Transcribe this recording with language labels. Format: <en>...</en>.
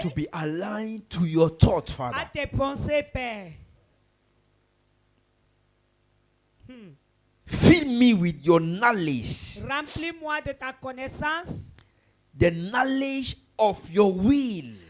<en>to be aligned to your thought,</en> <fr>à</fr> <en>Father.</en> <fr>tes pensées, Père.</fr> <en>Fill me with your knowledge,</en> <fr>Remplis-moi de ta connaissance,</fr> <en>the knowledge of your will.</en>